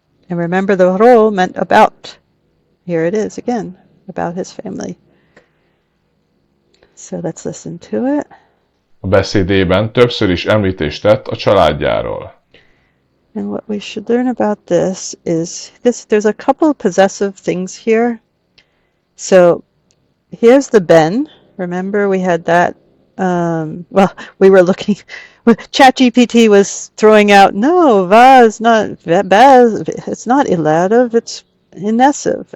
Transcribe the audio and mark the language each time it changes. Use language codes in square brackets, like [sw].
[en] And remember, the role meant about. Here it is again, about his family. So let's listen to it. [hu] A beszédében többször is említést tett a családjáról. [en] And what we should learn about this is there's a couple of possessive things here. So here's the ben. Remember we had that. Well, we were looking. ChatGPT was throwing out, no, va is not, it's not elative, it's inessive.